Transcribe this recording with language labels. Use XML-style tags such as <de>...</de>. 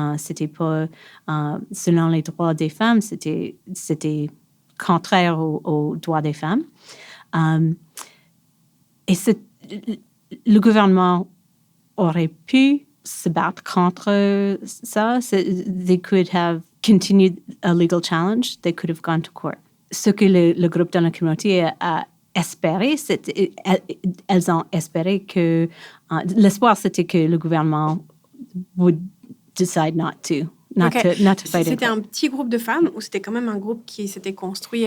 <fr>C'était pas selon les droits des femmes, c'était contraire aux droits des femmes. Et le gouvernement aurait pu se battre contre ça.</fr> <en>They could have continued a legal challenge. They could have gone to court.</en> <fr>Ce que le groupe dans la communauté a espéré, elles ont espéré que... l'espoir, c'était que le gouvernement</fr> <en>would decide not to fight.</en> <fr>C'était un petit groupe de femmes ou c'était quand même un groupe qui s'était construit...</fr>